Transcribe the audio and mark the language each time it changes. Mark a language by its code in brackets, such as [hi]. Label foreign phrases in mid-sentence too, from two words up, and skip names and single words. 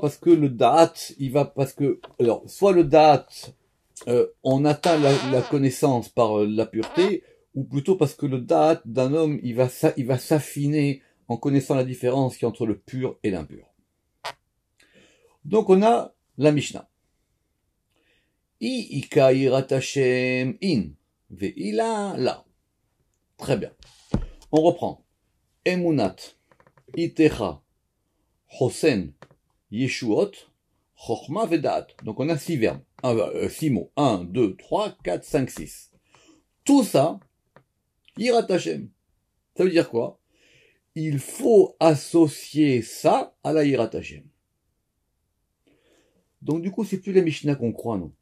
[fr] Parce que le Da'at, soit le Da'at, on atteint la connaissance par la pureté, ou plutôt parce que le Da'at d'un homme, il va s'affiner en connaissant la différence qui est entre le pur et l'impur. Donc on a la Mishnah. [he] אי איכא יראת השם אין, ואי לא לא. [fr] Très bien. On reprend. [he] אמונת עתיך חסן ישועות חכמת ודעת. [fr] Donc on a 6 verbes, 6 mots. 1, 2, 3, 4, 5, 6. Tout ça, [he] יראת השם. [fr] Ça veut dire quoi? Il faut associer ça à la [he] יראת השם. [fr] Donc du coup, c'est plus la Mishnah qu'on croit, non.